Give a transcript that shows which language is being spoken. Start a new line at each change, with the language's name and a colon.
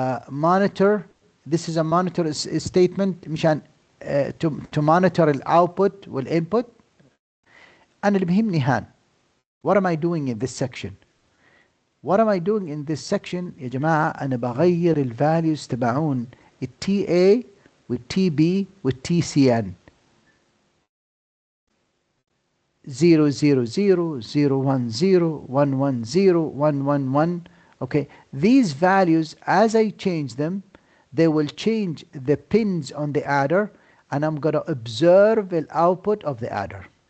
English: Monitor, this is a monitor statement مشان to monitor الاوتبوت والانبوت.
Arabic: انا اللي بيهمني هان
English: what am I doing in this section. what am I doing in this section
Arabic: يا جماعة؟ انا بغير الفاليوز تبعون التي اي والتي بي والتي سي ان 0 0 0 0 1 0 1 1 0 1 1 1.
English: okay. These values, as I change them, they will change the pins on the adder, and I'm going to observe the output of the adder.